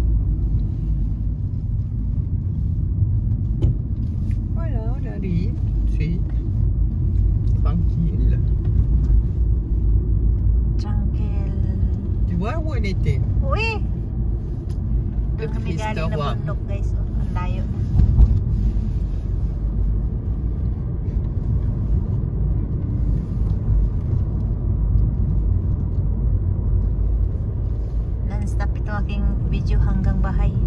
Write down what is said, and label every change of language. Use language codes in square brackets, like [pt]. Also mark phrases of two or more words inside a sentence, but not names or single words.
[fr] Voilà, on arrive tout de suite. Tranquille. Tranquil. Tu vois où on était? Oui. Le [tl] Doon kami [fr] Cristo [tl] galing na [fr] Roi. [tl] bundok guys. Oh, ang layo. Non-stop ito aking video hanggang bahay.